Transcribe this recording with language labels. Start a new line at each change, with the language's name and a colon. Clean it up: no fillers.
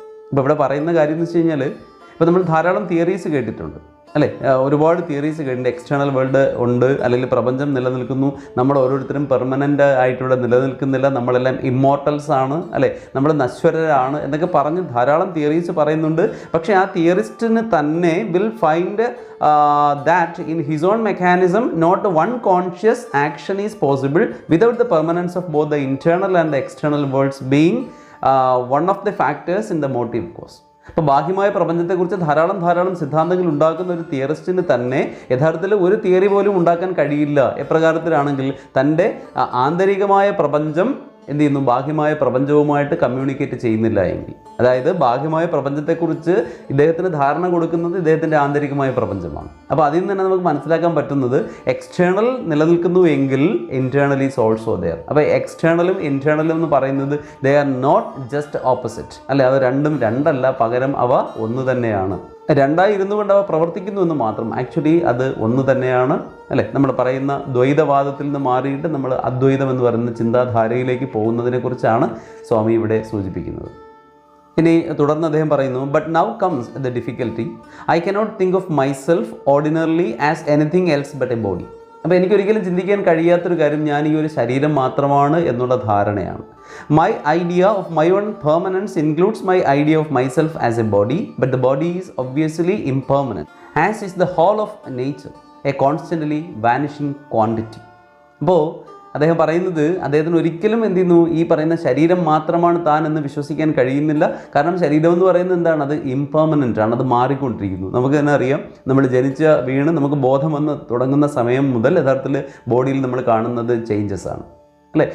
Malayalam: ഇപ്പോൾ ഇവിടെ പറയുന്ന കാര്യം എന്ന് വെച്ച് കഴിഞ്ഞാൽ, ഇപ്പോൾ നമ്മൾ ധാരാളം തിയറീസ് കേട്ടിട്ടുണ്ട് അല്ലേ, ഒരുപാട് തിയറീസ് കേട്ടിട്ടുണ്ട്. എക്സ്റ്റേണൽ വേൾഡ് ഉണ്ട്, അല്ലെങ്കിൽ പ്രപഞ്ചം നിലനിൽക്കുന്നു, നമ്മൾ ഓരോരുത്തരും പെർമനൻ്റ് ആയിട്ടിവിടെ നിലനിൽക്കുന്നില്ല, നമ്മളെല്ലാം ഇമ്മോർട്ടൽസ് ആണ് അല്ലേ, നമ്മൾ നശ്വരരാണ് എന്നൊക്കെ പറഞ്ഞ് ധാരാളം തിയറീസ് പറയുന്നുണ്ട്. പക്ഷേ ആ തിയറിസ്റ്റിന് തന്നെ
English: Will find that in his own mechanism not one conscious action is possible without the permanence of both the internal and the external worlds being one of the factors in the motive cause.
Malayalam: അപ്പോൾ ബാഹ്യമായ പ്രപഞ്ചത്തെക്കുറിച്ച് ധാരാളം സിദ്ധാന്തങ്ങൾ ഉണ്ടാക്കുന്ന ഒരു തിയറിസ്റ്റിന് തന്നെ യഥാർത്ഥത്തിൽ ഒരു theory പോലും ഉണ്ടാക്കാൻ കഴിയില്ല. എപ്രകാരത്തിലാണെങ്കിൽ തൻ്റെ ആന്തരികമായ പ്രപഞ്ചം എന്ത് ചെയ്യുന്നു, ബാഹ്യമായ പ്രപഞ്ചവുമായിട്ട് കമ്മ്യൂണിക്കേറ്റ് ചെയ്യുന്നില്ല എങ്കിൽ, അതായത് ബാഹ്യമായ പ്രപഞ്ചത്തെക്കുറിച്ച് ഇദ്ദേഹത്തിന് ധാരണ കൊടുക്കുന്നത് ഇദ്ദേഹത്തിൻ്റെ ആന്തരികമായ പ്രപഞ്ചമാണ്. അപ്പോൾ അതിൽ നിന്ന് തന്നെ നമുക്ക് മനസ്സിലാക്കാൻ പറ്റുന്നത് എക്സ്റ്റേണൽ നിലനിൽക്കുന്നു എങ്കിൽ
English: Internal is also there.
Malayalam: അപ്പോൾ എക്സ്റ്റേണലും ഇൻറ്റേർണലും എന്ന് പറയുന്നത്
English: they are not just opposite
Malayalam: അല്ലെ, അത് രണ്ടല്ല, പകരം അവ ഒന്ന് തന്നെയാണ്. രണ്ടായി ഇരുന്നു കൊണ്ട് അവ പ്രവർത്തിക്കുന്നു എന്ന് മാത്രം, ആക്ച്വലി അത് ഒന്ന് തന്നെയാണ് അല്ലേ. നമ്മൾ പറയുന്ന ദ്വൈതവാദത്തിൽ നിന്ന് മാറിയിട്ട് നമ്മൾ അദ്വൈതം എന്ന് പറയുന്ന ചിന്താധാരയിലേക്ക് പോകുന്നതിനെ കുറിച്ചാണ് സ്വാമി ഇവിടെ സൂചിപ്പിക്കുന്നത്. ഇനി തുടർന്ന് അദ്ദേഹം പറയുന്നു,
English: But now comes the difficulty, I cannot think of myself ordinarily as anything else but a body.
Malayalam: അപ്പോൾ എനിക്കൊരിക്കലും ചിന്തിക്കാൻ കഴിയാത്തൊരു കാര്യം ഞാൻ ഈ ഒരു ശരീരം മാത്രമാണ് എന്നുള്ള ധാരണയാണ്.
English: My idea of my own permanence includes my idea of myself as a body, but the body is obviously impermanent, as is the whole of nature, a constantly vanishing quantity.
Malayalam: അപ്പോൾ അദ്ദേഹം പറയുന്നത്, അദ്ദേഹത്തിന് ഒരിക്കലും എന്ത് ചെയ്യുന്നു, ഈ പറയുന്ന ശരീരം മാത്രമാണ് താൻ എന്ന് വിശ്വസിക്കാൻ കഴിയുന്നില്ല. കാരണം ശരീരം എന്ന് പറയുന്നത് എന്താണ്, അത് ഇംപെർമനൻ്റ് ആണ്, അത് മാറിക്കൊണ്ടിരിക്കുന്നു. നമുക്ക് തന്നെ അറിയാം, നമ്മൾ വീണ് നമുക്ക് ബോധം വന്ന് തുടങ്ങുന്ന സമയം മുതൽ യഥാർത്ഥത്തിൽ ബോഡിയിൽ നമ്മൾ കാണുന്നത് ചേഞ്ചസ് ആണ് അല്ലേ.